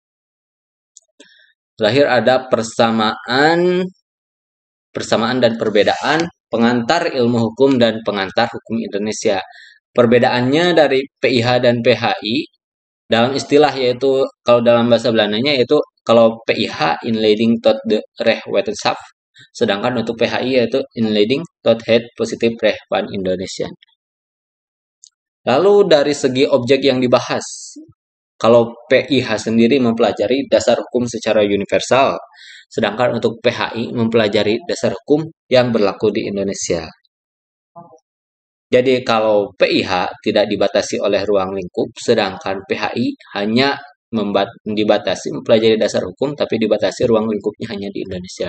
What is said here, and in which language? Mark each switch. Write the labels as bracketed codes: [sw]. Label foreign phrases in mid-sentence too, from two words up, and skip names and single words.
[id] Terakhir ada persamaan dan perbedaan pengantar ilmu hukum dan pengantar hukum Indonesia. Perbedaannya dari PIH dan PHI dalam istilah yaitu kalau dalam bahasa Belandanya yaitu kalau PIH [nl] inleiding tot de rechtwetenschap, [id] sedangkan untuk PHI yaitu [nl] inleiding tot het positive recht van Indonesia. [id] Lalu dari segi objek yang dibahas, kalau PIH sendiri mempelajari dasar hukum secara universal, sedangkan untuk PHI mempelajari dasar hukum yang berlaku di Indonesia. Jadi kalau PIH tidak dibatasi oleh ruang lingkup, sedangkan PHI hanya dibatasi mempelajari dasar hukum, tapi dibatasi ruang lingkupnya hanya di Indonesia.